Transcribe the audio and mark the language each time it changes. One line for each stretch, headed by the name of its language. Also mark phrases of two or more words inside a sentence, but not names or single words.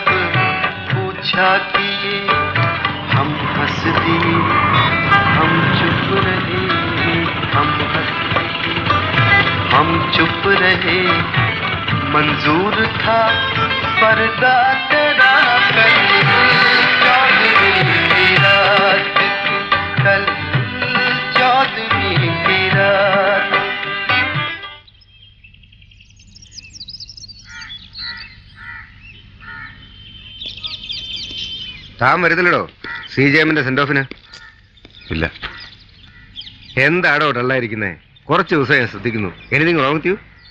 Hindi: पूछा किए, हम हंस दिए, हम चुप रहे, हम हंस दिए, हम चुप रहे, मंजूर था पर्दा तेरा कल चौधरी की रात, कल चौधरी की रात.
Malayalam: താൻ വരുന്നില്ലടോ CJM-ന്റെ
English: send off?
Malayalam: ഇല്ല. എന്താടോ ഡള്ളായിരിക്കുന്നേ? കുറച്ച് ദിവസം ഞാൻ ശ്രദ്ധിക്കുന്നു.
English: Anything wrong with you?